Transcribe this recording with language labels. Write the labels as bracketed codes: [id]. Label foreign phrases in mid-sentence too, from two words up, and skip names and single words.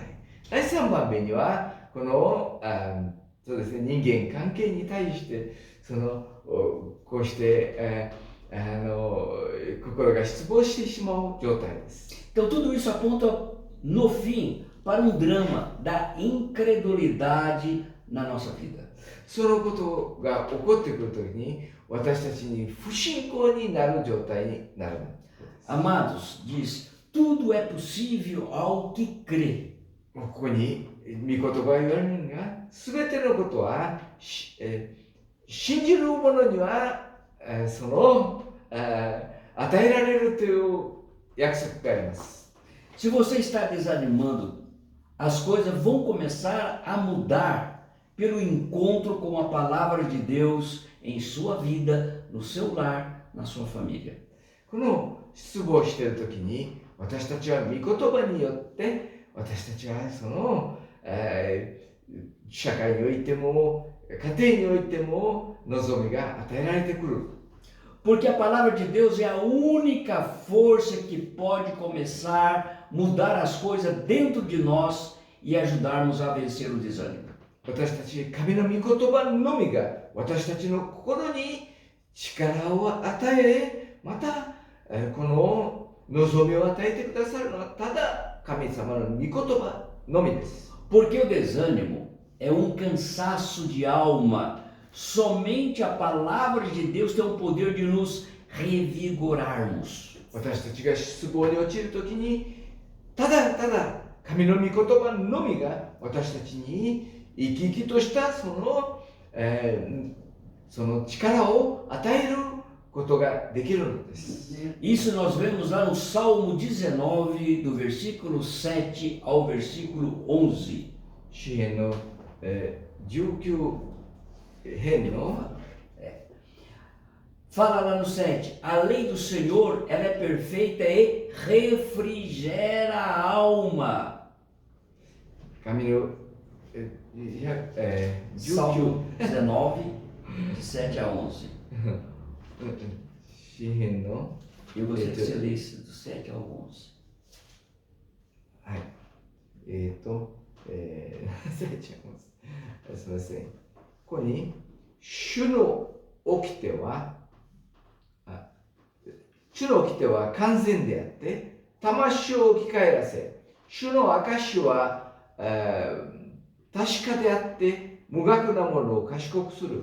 [ja] 第3番目にはこのそうですね、人間関係に対してこうして、 心が失望してしまう状態です。 [pt] Então tudo isso aponta no fim para um drama da incredulidade na nossa vida. [ja] そのことが起こってくるときに私たちに不信仰になる状態になる。 [pt] Amados, diz, tudo é possível ao que crê. [ja] ここに御言葉が言われるのが、すべてのことは信じる者には与えられるという約束があります。 [pt] Se você está desanimando, as coisas vão começar a mudar pelo encontro com a palavra de Deus em sua vida, no seu lar, na sua família. [ja] この失望しているときに私たちは御言葉によって私たちは社会においても家庭においても望みが与えられてくる。 [pt] Porque a palavra de Deus é a única força que pode começar a mudar as coisas dentro de nós e ajudarmos a vencer o desânimo. [ja] 私たち神の御言葉のみが私たちの心に力を与え、またこの望みを与えてくださるのはただ神様の御言葉のみです。 [pt] Porque o desânimo é um cansaço de alma. Somente a palavra de Deus tem o poder de nos revigorarmos. [ja] 私たちが失望に陥るときにただただ神の御言葉のみが私たちに生き生きとしたその力を与えることができるのです。 [pt] Isso nós vemos lá no Salmo 19, do versículo 7 ao versículo 11. [ja] 詩編の、19編の [pt] Fala lá no 7, a lei do Senhor ela é perfeita e refrigera a alma. [ja] 神の、 [pt] Salmo 19, de 7 a 11. [ja] 詩編の [pt] Eu gostaria que você lesse do 7 ao 11. [ja] はい。すみません。ここに、主の掟は完全であって、魂を生き返らせ、主の証は、確かであって、無学なものを賢くする。